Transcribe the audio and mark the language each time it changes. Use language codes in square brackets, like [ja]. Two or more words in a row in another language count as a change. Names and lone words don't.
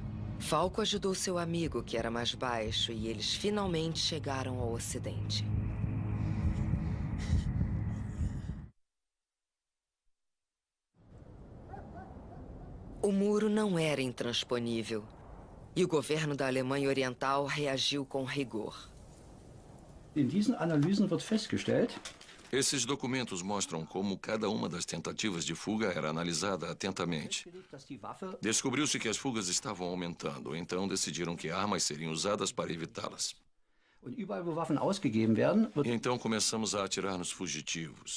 [pt] Falco ajudou seu amigo, que era mais baixo, e eles finalmente chegaram ao ocidente. O muro não era intransponível, e o governo da Alemanha Oriental reagiu com rigor. [de] In diesen Analysen wird festgestellt, [pt] esses documentos mostram como cada uma das tentativas de fuga era analisada atentamente. Descobriu-se que as fugas estavam aumentando, então decidiram que armas seriam usadas para evitá-las. E então começamos a atirar nos fugitivos.